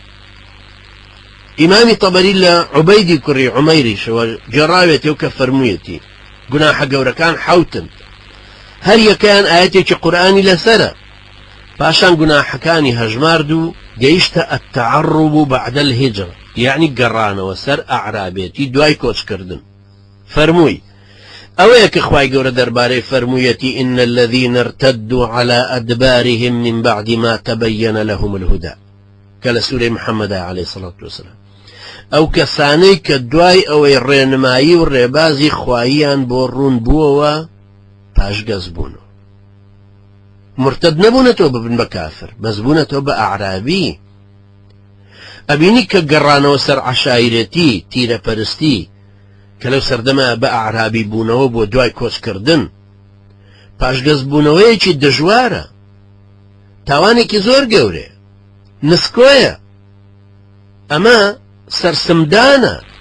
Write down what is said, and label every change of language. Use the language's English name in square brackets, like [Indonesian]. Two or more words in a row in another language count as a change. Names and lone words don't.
[Central Kurdish] ئیمامی تەبەری لە عوبەیدی کوڕی عومەیریشەوە گێڕاوێتەوە کە فەرموویەتی گوناحە گەورەکان حەوتن هەر یەکەیان ئاەتێکی قورئانی لەسەرە پاشان گوناحەکانی هەژمارد و گەیشتە [Arabic] التعرب بعد الهجرة [Central Kurdish] یعنی گەڕانەوە سەر ئەعرابێتی دوای کۆچکردن فەرمووی ئەوەیە کە خوای گەورە دەربارەی فەرموویەتی [Arabic] إن الذين ارتدوا على أدبارهم من بعد ما تبين لهم الهدى [Central Kurdish] کە لە سوورەی محەممەدا [Arabic] عليه الصلاة والسلام [Central Kurdish] ئەو کەسانەی کە دوای ئەوەی ڕێنمایی و ڕێبازی خواییان بۆ ڕوون بووەوە پاشگەز بوونەوە مرتد نەبوونەتەوە ببن بە کافر بەس بوونەتەوە بە ئەعرابی ئەبینی کە گەڕانەوە سەر عەشایرەتی تیرەپەرستی کە لەو سەردەما بە ئەعرابی بوونەوە بۆ دوای کۆچکردن پاشگەز بوونەوەیەکی دژوارە تاوانێکی زۆر گەورەیە نسکۆیە ئەمە سەرسمدانە